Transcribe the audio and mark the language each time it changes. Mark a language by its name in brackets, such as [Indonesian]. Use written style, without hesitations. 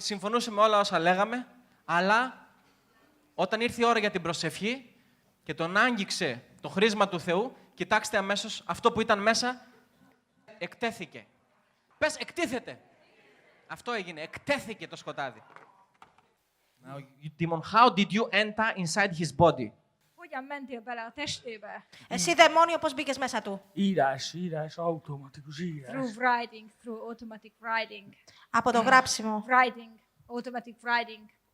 [Greek] Συμφωνούσε με όλα όσα λέγαμε, αλλά όταν ήρθε η ώρα για την προσευχή και τον άγγιξε το χρήσμα του Θεού, κοιτάξτε αμέσως αυτό που ήταν μέσα, εκτέθηκε. Πες, εκτίθεται. Αυτό έγινε, εκτέθηκε το σκοτάδι. [English] Now, you demon, how did you enter inside his body? [Hungarian] Hogyan mentél bele a testébe? [Greek] Εσύ δαιμόνιο πώς μπήκες μέσα του? [Hungarian] Írás, írás, automatikus írás. [English] Through writing, through automatic writing. [Greek] Από το γράψιμο. [English] Writing, automatic writing.